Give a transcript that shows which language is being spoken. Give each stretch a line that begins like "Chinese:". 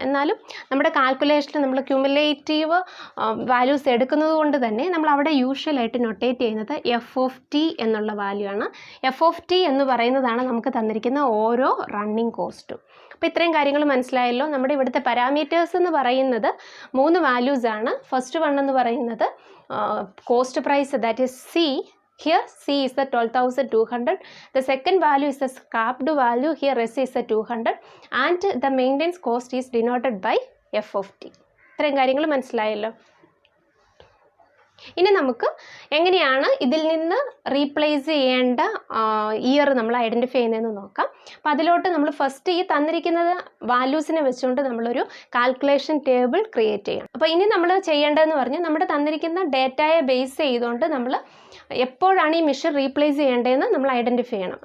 Malayalam: എന്നാലും നമ്മുടെ കാൽക്കുലേഷനിൽ നമ്മൾ ക്യുമുലേറ്റീവ് വാല്യൂസ് എടുക്കുന്നത് കൊണ്ട് തന്നെ നമ്മൾ അവിടെ യൂഷ്വലായിട്ട് നൊട്ടേറ്റ് ചെയ്യുന്നത് FOT എന്നുള്ള വാല്യൂ ആണ്. FOT എന്ന് പറയുന്നതാണ് നമുക്ക് തന്നിരിക്കുന്ന ഓരോ റണ്ണിങ് കോസ്റ്റും. അപ്പോൾ ഇത്രയും കാര്യങ്ങൾ മനസ്സിലായല്ലോ. നമ്മുടെ ഇവിടുത്തെ പാരാമീറ്റേഴ്സ് എന്ന് പറയുന്നത് 3 വാല്യൂസ് ആണ്. ഫസ്റ്റ് വൺ എന്ന് പറയുന്നത് cost price,
English: that is
Malayalam: C.
English: Here C is the 12,200. The second value is the scrapped value. Here S is the 200 and the maintenance cost is denoted by FOT.
Malayalam: ഇത്രയും കാര്യങ്ങൾ മനസ്സിലായല്ലോ. ഇനി നമുക്ക് എങ്ങനെയാണ് ഇതിൽ നിന്ന് റീപ്ലേസ് ചെയ്യേണ്ട ഇയർ നമ്മൾ ഐഡൻറ്റിഫൈ ചെയ്യുന്നതെന്ന് നോക്കാം. അപ്പോൾ അതിലോട്ട് നമ്മൾ ഫസ്റ്റ് ഈ തന്നിരിക്കുന്നത് വാല്യൂസിനെ വെച്ചുകൊണ്ട് നമ്മളൊരു കാൽക്കുലേഷൻ ടേബിൾ ക്രിയേറ്റ് ചെയ്യണം. അപ്പോൾ ഇനി നമ്മൾ ചെയ്യേണ്ടതെന്ന് പറഞ്ഞാൽ നമ്മുടെ തന്നിരിക്കുന്ന ഡേറ്റയെ ബേസ് ചെയ്തുകൊണ്ട് നമ്മൾ എപ്പോഴാണ് ഈ മിഷൻ റീപ്ലേസ് ചെയ്യേണ്ടതെന്ന് നമ്മൾ ഐഡൻറ്റിഫൈ ചെയ്യണം.